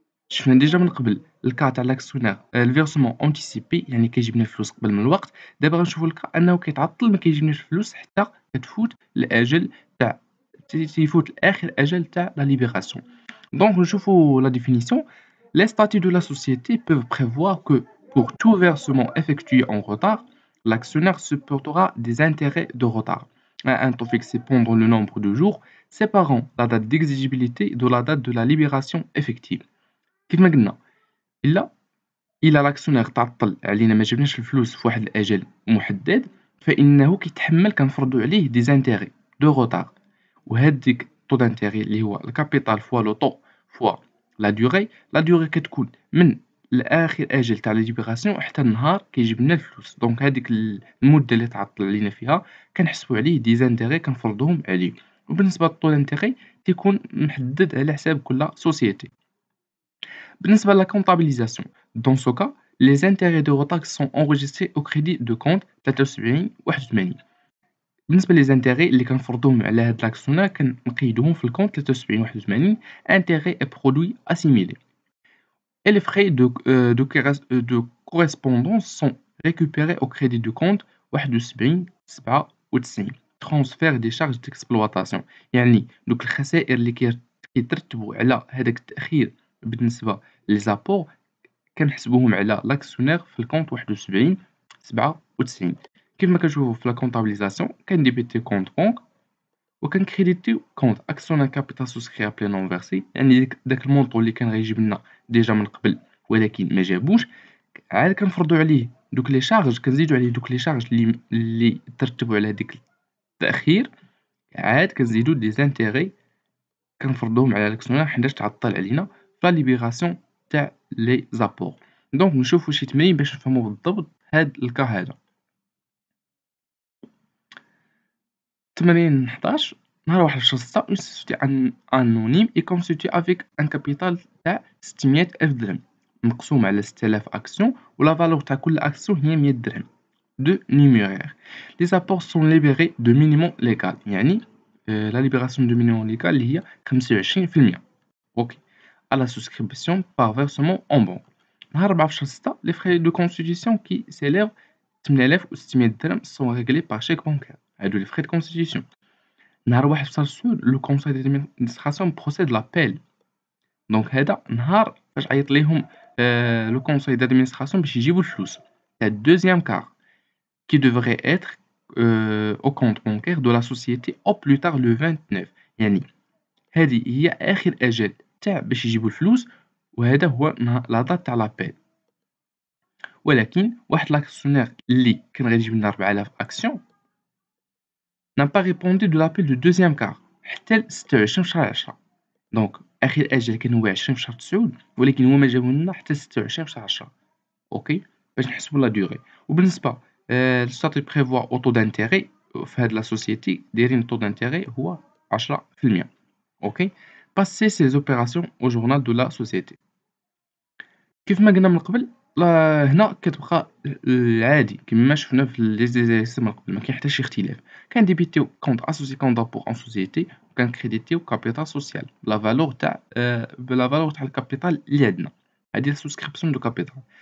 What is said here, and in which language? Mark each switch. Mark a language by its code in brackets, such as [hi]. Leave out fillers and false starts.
[ar] شفنا ديجا من قبل الكا تاع لاكسيونير الفيرسمون انتيسيبي يعني كيجيب لنا الفلوس قبل من الوقت. دابا غنشوفوا الكا انه كيتعطل ما كيجيبناش الفلوس حتى كتفوت الاجل تاع تيفوت اخر اجل تاع لا ليبراسيون. دونك نشوفوا لا ديفينيسيون. [fr] Les statuts de la société peuvent prévoir que pour tout versement effectué en retard, l'actionnaire supportera des intérêts de retard à un taux fixé pendant le nombre de jours séparant la date d'exigibilité de la date de la libération effective. [ar] كيف ما قلنا إلا لاكسيونير تعطل علينا ما جبناش الفلوس في واحد الأجل محدد، فإنه كيتحمل كنفرضوا عليه دي زانتيغي دو روتار، وهاديك طو دانتيغي اللي هو الكابيتال فوا لو طو فوا لا دوغي كتكون من لآخر أجل تاع ليبراسيون حتى النهار كيجيب لنا الفلوس. دونك هاديك المدة اللي تعطل علينا فيها كنحسبوا عليه دي زانتيغي كنفرضوهم عليه، وبالنسبة للطو دانتيغي تيكون محدد على حساب كل سوسيتي. [fr] بالنسبة à la comptabilisation, dans ce cas, les intérêts de retard sont enregistrés au crédit de compte 73 81. [ar] بالنسبة [fr] les intérêts [ar] اللي كنفرضوهم على هاد لاكسيونير كنقيدوهم في الكونت 73 81 [fr] intérêts et produits assimilés. Et les frais de correspondance sont récupérés au crédit du compte 71 97. Transfert des charges d'exploitation. [ar] يعني دوك الخسائر اللي كيترتبوا على هذاك التأخير بالنسبة لي زابور كنحسبوهم على لاكسيونير في الكونت 71 97. كيف ما كنشوفوا في لا كونطابيليزاسيون كنديبيتي كونت بونك وكنكريديتيو كونت اكسيونير كابيتال سوسكري ابلي نون فيرسي، يعني داك المونطو اللي كان غيجيب لنا ديجا من قبل ولكن ما جابوش، عاد كنفرضوا عليه دوك لي شارج، كنزيدوا عليه دوك لي شارج اللي ترتبوا على هذيك التأخير، عاد كنزيدو دي زانتيغي كنفرضوهم على لاكسيونير حيتاش تعطل علينا في لا ليبيراسيون تاع لي زابور. دونك نشوفوا شي تمرين باش نفهموا بالضبط هاد الكا هذا. تمرين 11 نهار واحد الشخص [fr] une société anonyme est constituée avec un capital [ar] تاع 600,000 درهم مقسوم على 6000 أكسيون ولا فالور تاع كل أكسيون هي 100 درهم. [fr] De numéraire. Les apports sont libérés de minimum légal يعني la libération de minimum légal اللي هي 25%. OK. À la souscription par versement en banque. نهار 14/6 les frais de constitution qui s'élèvent 8600 درهم sont réglés par chèque bancaire. هادو les frais de constitution. نهار 1/7 le conseil d'administration procède l'appel. [ar] دونك هذا نهار فاش عيط ليهم le conseil d'administration باش يجيبوا الفلوس تاع الدوزيام كار [fr] qui devrait être au compte bancaire de la société au plus tard le 29. [ar] يعني هذه هي آخر أجل تاع باش يجيبوا الفلوس، وهذا هو لا دات تاع لابيل. ولكن واحد لاكسيونير اللي كان غادي يجيب لنا 4000 أكسيون [fr] n'a pas répondu de l'appel du deuxième quart [ar] حتى ل 26 في شهر 10. دونك آخر أجل كان هو 20 في شهر 9 ولكن هو ما جابو لنا حتى 26 في شهر 10. أوكي باش نحسبوا لا دوغي. وبالنسبة الستاتيو بريفوا أو طو دانتيغي في هاد لا سوسيتي دايرين طو دانتيغي هو 10%. [fr] أوكي passer ces opérations au journal de la société. [ar] كيف ما قلنا من قبل هنا كتبقى العادي كما شفنا في لي زيكزامبل من قبل، ما كاين حتى شي اختلاف. كنديبيتيو كونط اسوسي كونط دابور ان سوسيتي وكنكريديتيو كابيتال سوسيال بلا فالور تاع الكابيتال اللي عندنا، هادي لا سوسكريبسيون دو كابيتال.